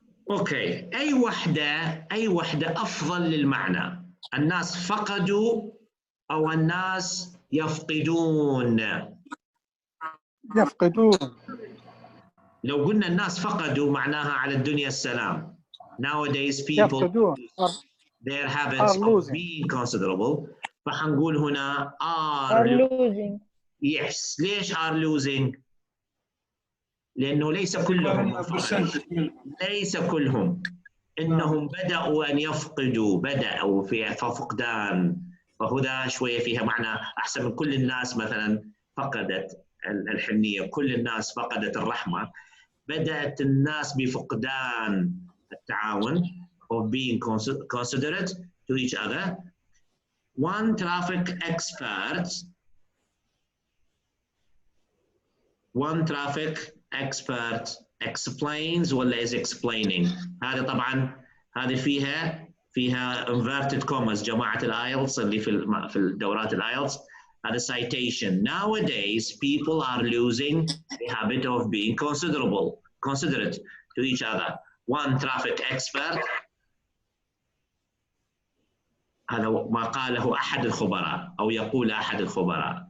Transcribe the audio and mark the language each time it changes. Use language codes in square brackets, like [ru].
[ar] اوكي، اي وحده افضل للمعنى. الناس فقدوا او الناس يفقدون. لو قلنا الناس فقدوا معناها على الدنيا السلام. [en] Nowadays people [ar] يفقدون [en] their habits of being considerable. [ar] فحنقول هنا [en] are losing. Yes. [ar] ليش [en] are losing؟ [ar] لأنه ليس كلهم ليس كلهم إنهم بدأوا أن يفقدوا، بدأوا في فقدان، فهذا شوية فيها معنى أحسن من كل الناس مثلا فقدت الحنية، كل الناس فقدت الرحمة. بدأت الناس بفقدان التعاون [en] of being considerate to each other. One traffic expert explains [ar] ولا [en] is explaining. [ar] هذا طبعا هذه فيها [en] inverted commas [ar] جماعة الايلتس اللي في الدورات الايلتس. هذا citation. [en] Nowadays people are losing the habit of being considerate to each other. One traffic expert، [ar] هذا ما قاله أحد الخبراء أو يقول أحد الخبراء.